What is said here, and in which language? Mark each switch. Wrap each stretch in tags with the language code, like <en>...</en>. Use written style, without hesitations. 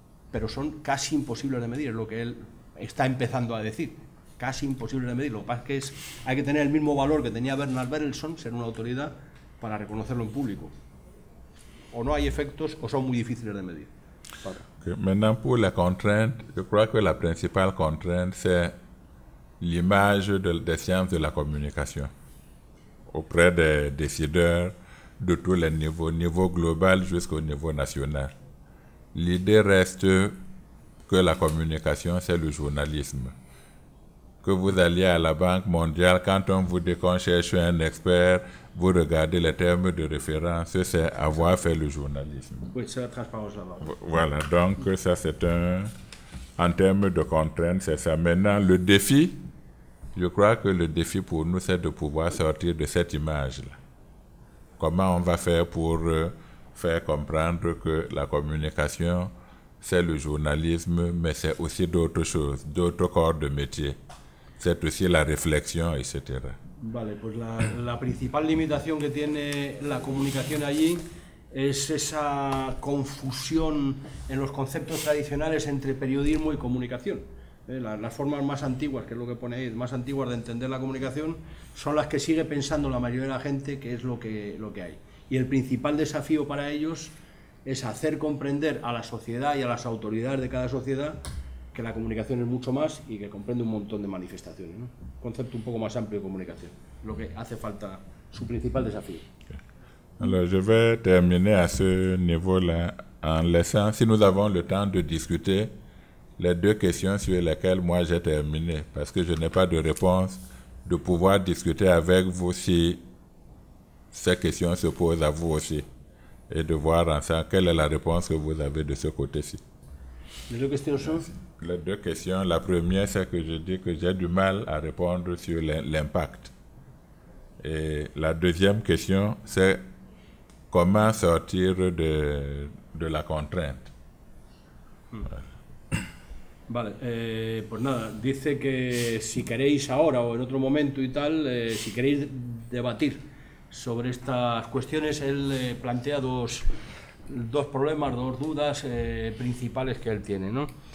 <es>Pero son casi imposibles de medir, es lo que él está empezando a decir. Casi imposible de medir. Lo que pasa es que hay que tener el mismo valor que tenía Bernard Berelson, ser una autoridad, para reconocerlo en público. O no hay efectos o son muy difíciles de medir. Okay.</es> <fr>Maintenant, pour la contrainte, je crois que la principale contrainte, c'est l'image des sciences de la communication auprès des décideurs de tous les niveaux, niveau global jusqu'au niveau national. L'idée reste que la communication, c'est le journalisme. Que vous alliez à la Banque mondiale, quand on vous dit qu'on cherche un expert, vous regardez les termes de référence, c'est avoir fait le journalisme. Oui, c'est la transparence là-bas. Voilà, donc ça c'est en termes de contraintes, c'est ça. Maintenant, le défi, je crois que le défi pour nous, c'est de pouvoir sortir de cette image-là. Comment on va faire pour faire comprendre que la communication, c'est le journalisme, mais c'est aussi d'autres choses, d'autres corps de métier. C'est aussi la reflexión, etc.</fr> <es>Vale, pues la principal limitación que tiene la comunicación allí es esa confusión en los conceptos tradicionales entre periodismo y comunicación. Las formas más antiguas, que es lo que pone ahí, más antiguas de entender la comunicación, son las que sigue pensando la mayoría de la gente que es lo que hay. Y el principal desafío para ellos es hacer comprender a la sociedad y a las autoridades de cada sociedad que la comunicación es mucho más y que comprende un montón de manifestaciones, ¿no? Un concepto un poco más amplio de comunicación, lo que hace falta, su principal desafío.</es> <fr>Alors je vais terminer à ce niveau-là en laissant, si nous avons le temps de discuter, les deux questions sur lesquelles moi j'ai terminé, parce que je n'ai pas de réponse, de pouvoir discuter avec vous si ces questions se posent à vous aussi, et de voir ensemble quelle est la réponse que vous avez de ce côté-ci. Les deux questions sont? Les deux questions. La première, c'est que je dis que j'ai du mal à répondre sur l'impact. Et la deuxième question, c'est comment sortir de la contrainte.</fr> <es>Vale, pues nada, dice que si queréis ahora o en otro momento y tal, si queréis debatir sobre estas cuestiones, él plantea dos problemas, dos dudas principales que él tiene, ¿no?</es>